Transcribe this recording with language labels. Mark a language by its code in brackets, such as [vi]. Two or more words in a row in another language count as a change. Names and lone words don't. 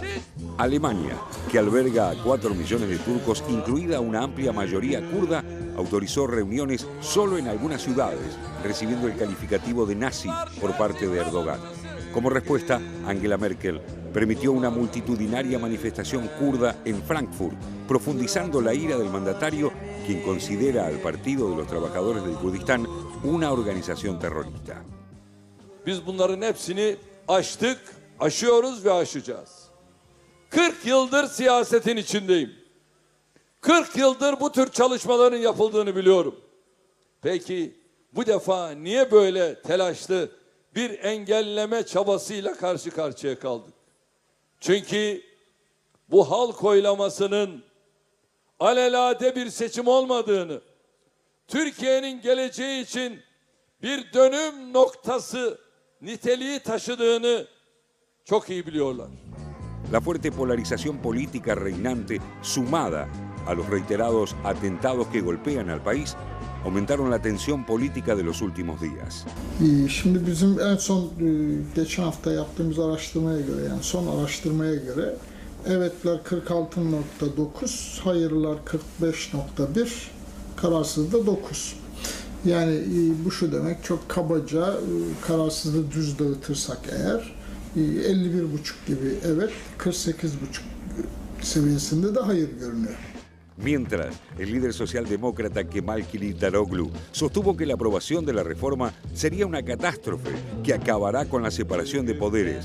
[es] Alemania, que alberga a 4 millones de turcos, incluida una amplia mayoría kurda, autorizó reuniones solo en algunas ciudades, recibiendo el calificativo de nazi por parte de Erdogan. Como respuesta, Angela Merkel permitió una multitudinaria manifestación kurda en Frankfurt, profundizando la ira del mandatario, quien considera al Partido de los Trabajadores del Kurdistán una organización terrorista. [tr] Biz bunların hepsini aştık, aşıyoruz ve aşacağız. 40 yıldır siyasetin içindeyim. 40 yıldır bu tür çalışmaların yapıldığını biliyorum. Peki bu defa niye böyle telaşlı bir engelleme çabasıyla karşı karşıya kaldık? Çünkü bu halk oylamasının alelade bir seçim olmadığını, Türkiye'nin geleceği için bir dönüm noktası niteliği taşıdığını çok iyi biliyorlar. [es] La fuerte polarización política reinante, sumada a los reiterados atentados que golpean al país, aumentaron la tensión política de los últimos días. [tr] Şimdi bizim en son geçen hafta yaptığımız araştırmaya göre, yani son araştırmaya göre evetler 46.9, hayırlar 45.1, kararsız da 9. Yani bu şu demek, çok kabaca kararsızlığı düz dağıtırsak eğer 51,5 gibi evet, 48,5 seviyesinde de hayır görünüyor. [es] Mientras, el líder socialdemócrata Kemal Kılıçdaroğlu sostuvo que la aprobación de la reforma sería una catástrofe que acabará con la separación de poderes.